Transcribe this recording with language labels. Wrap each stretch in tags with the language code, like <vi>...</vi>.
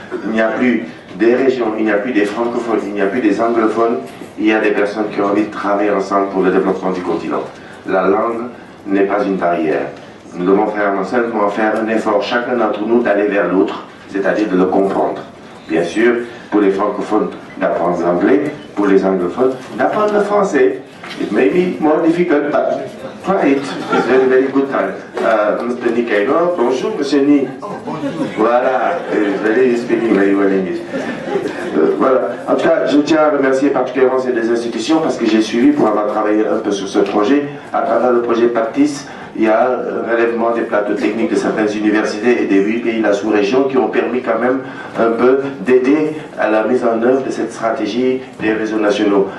<fr>Il n'y a plus des régions, il n'y a plus des francophones, il n'y a plus des anglophones, il y a des personnes qui ont envie de travailler ensemble pour le développement du continent. La langue n'est pas une barrière. Nous devons seulement faire un effort, chacun d'entre nous, d'aller vers l'autre, c'est-à-dire de le comprendre. Bien sûr, pour les francophones, d'apprendre l'anglais, pour les anglophones, d'apprendre le français.</fr> <en>It may be more difficult, but try it. It's very, very good time. Mr. Nikaino,</en> <fr>bonjour, Monsieur Ni. Voilà,</fr> <en>very speaking very well English.</en> <fr>Voilà. En tout cas, je tiens à remercier particulièrement ces deux institutions parce que j'ai suivi pour avoir travaillé un peu sur ce projet. À travers le projet PACTIS, il y a un relèvement des plateaux techniques de certaines universités et des 8 pays de la sous-région qui ont permis quand même un peu d'aider à la mise en œuvre de cette stratégie des réseaux nationaux.</fr>